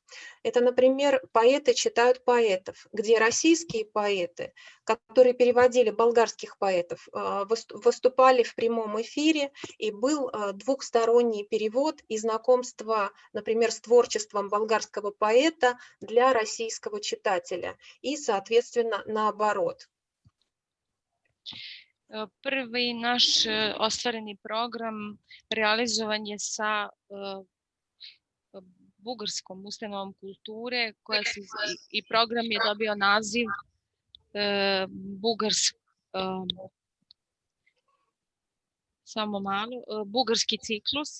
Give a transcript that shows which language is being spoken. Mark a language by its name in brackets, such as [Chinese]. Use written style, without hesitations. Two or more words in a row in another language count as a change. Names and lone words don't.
[Russian] Это, например, поэты читают поэтов, где российские поэты, которые переводили болгарских поэтов, выступали в прямом эфире, и был двухсторонний перевод и знакомство, например, с творчеством болгарского поэта для российского читателя, и, соответственно, наоборот. [Serbian] Prvi naš ostvareni program realizovan je sa Bugarskom ustanovom kulture i program je dobio naziv Bugarski ciklus.